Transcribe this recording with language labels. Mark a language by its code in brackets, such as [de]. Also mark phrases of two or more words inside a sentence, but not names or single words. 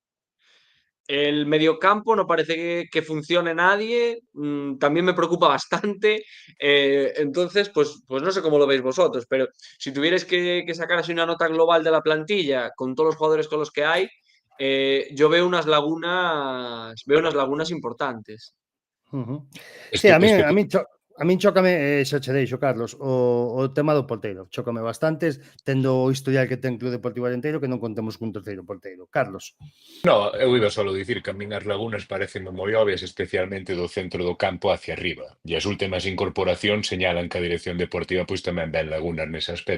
[es] El mediocampo no parece que funcione nadie, también me preocupa bastante, entonces pues no sé cómo lo veis vosotros, pero si tuvierais que sacar así una nota global de la plantilla con todos los jugadores con los que hay, yo veo unas lagunas importantes. [gl] Sí, a Estu- min chócame, xa che deixo, Carlos, o tema do porteiro. Chócame bastantes, tendo o historial que ten Club Deportivo Arenteiro, que non contemos cun terceiro porteiro. Carlos. No, eu iba só dicir que a min as lagunas parecen moi obvias, especialmente do centro do campo [es] hacia arriba. [gl] E as últimas incorporacións señalan que a dirección deportiva pois tamén ven lagunas nese aspecto.